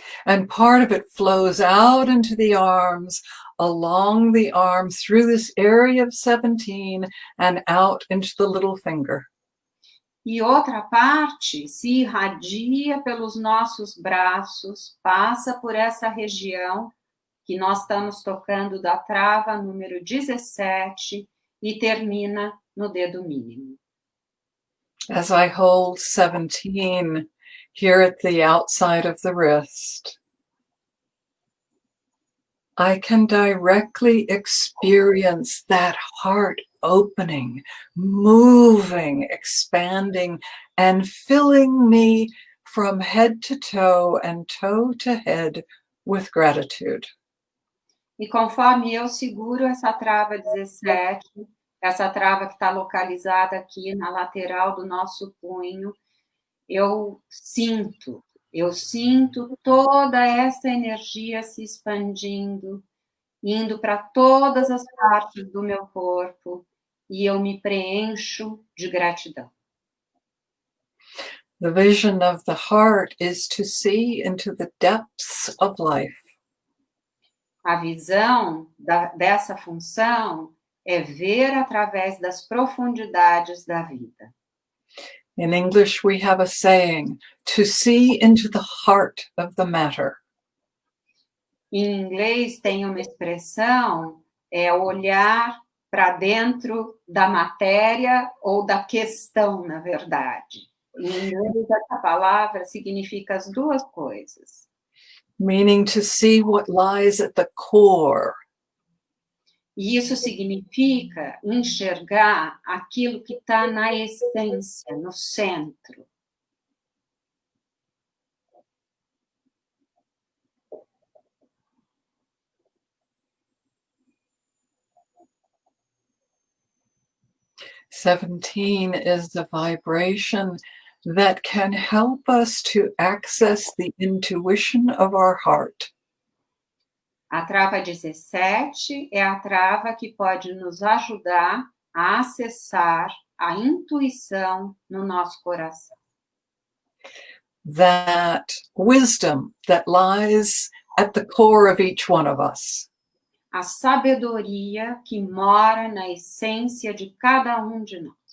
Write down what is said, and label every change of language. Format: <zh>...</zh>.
<en>And part of it flows out into the arms, along the arm, through this area of 17 and out into the little finger.</en> <pt>E outra parte se irradia pelos nossos braços, passa por essa região que nós estamos tocando da trava número 17 e termina no dedo mínimo.</pt> <en>As I hold 17 here at the outside of the wrist, I can directly experience that heart opening, moving, expanding, and filling me from head to toe and toe to head with gratitude.</en> <pt>E conforme eu seguro essa trava 17, essa trava que está localizada aqui na lateral do nosso punho, eu sinto toda essa energia se expandindo, indo para todas as partes do meu corpo, e eu me preencho de gratidão.</pt> <en>The vision of the heart is to see into the depths of life.</en> <pt>A visão dessa função é ver através das profundidades da vida.</pt> <en>In English, we have a saying, to see into the heart of the matter.</en> <pt>Em inglês tem uma expressão, olhar para dentro da matéria ou da questão, na verdade. Em inglês, essa palavra significa as duas coisas.</pt> <en>Meaning to see what lies at the core.</en> <pt>E isso significa enxergar aquilo que está na essência, no centro.</pt> <en>17 is the vibration that can help us to access the intuition of our heart.</en> <pt>A trava 17 é a trava que pode nos ajudar a acessar a intuição no nosso coração.</pt> <en>That wisdom that lies at the core of each one of us.</en> <pt>A sabedoria que mora na essência de cada um de nós.</pt>